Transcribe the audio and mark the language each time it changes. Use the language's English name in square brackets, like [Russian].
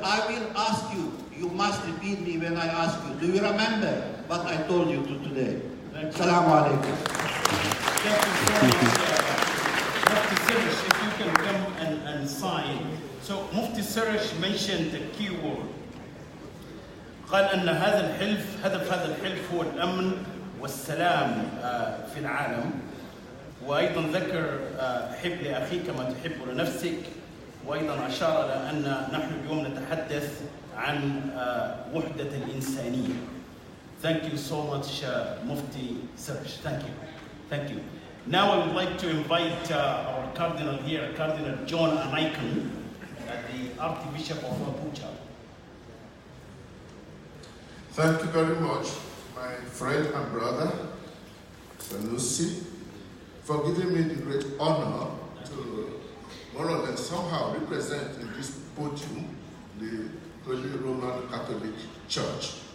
[English] I will ask you, you must repeat me when I ask you. Do you remember what I told you today? Assalamu alaikum. Thank you so much. Mufti Sirish, if you can come and sign. So Mufti Sirish mentioned the key word. [Arabic] قال أن هذا الحلف هدف هذا الحلف هو الأمن والسلام في العالم. وأيضا ذكر حب لأخيك ما تحب لنفسك. وأيضا أشار إلى أن نحن اليوم نتحدث عن وحدة الإنسانية. [English] Thank you so much, Mufti Sirish. Thank you. Thank you. Now I would like to invite our Cardinal here, Cardinal John Anaikon, the Archbishop of Abuja. Thank you very much, my friend and brother, Sanusi, for giving me the great honor to more or less somehow represent in this podium the Holy Roman Catholic Church.